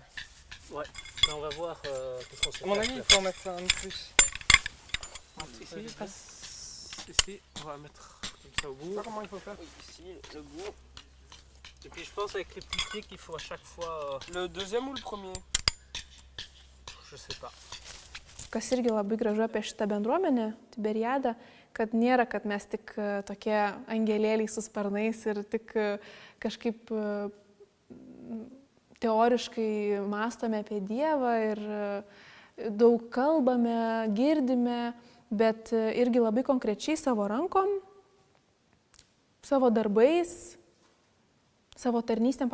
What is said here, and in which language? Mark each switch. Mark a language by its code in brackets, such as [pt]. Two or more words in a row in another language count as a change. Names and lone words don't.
[fr] Ouais, mais on va voir qu'est-ce qu'on sait À mon faire. avis, il faut en mettre un de plus. Ici, ici, on va mettre comme ça au bout. Je sais pas comment il faut faire. Ici, le bout. Et puis je pense avec les petits pieds qu'il faut à chaque fois... Le deuxième ou le premier? Je sais pas. [lt] Kas irgi labai gražu apie šitą bendruomenę, Tiberiadą, kad nėra, kad mes tik tokie angelėliai su sparnais ir tik kažkaip teoriškai mąstome apie Dievą ir daug kalbame, girdime, bet irgi labai konkrečiai savo rankom, savo darbais, savo tarnystėm.